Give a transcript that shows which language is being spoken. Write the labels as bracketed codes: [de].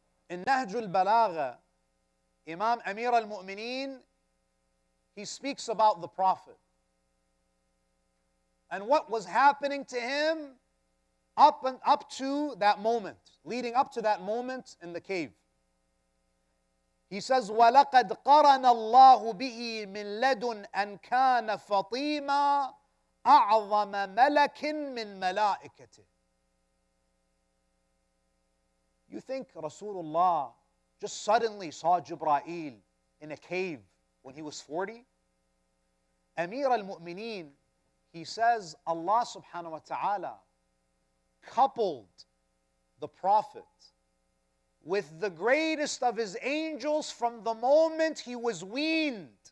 [en] In Nahj al-Balagha, Imam Amir al-Mu'mineen, he speaks about the Prophet and what was happening to him up to that moment, leading up to that moment in the cave. He says, [ar] وَلَقَدْ قَرَنَ اللَّهُ بِهِ مِنْ لَدُنْ أَنْ كَانَ فَطِيمًا أَعْظَمَ مَلَكٍ مِنْ مَلَائِكَتِهِ. [en] You think Rasulullah just suddenly saw Jibreel in a cave when he was 40? Amir al-Mu'mineen, he says Allah subhanahu wa ta'ala coupled the Prophet with the greatest of his angels from the moment he was weaned.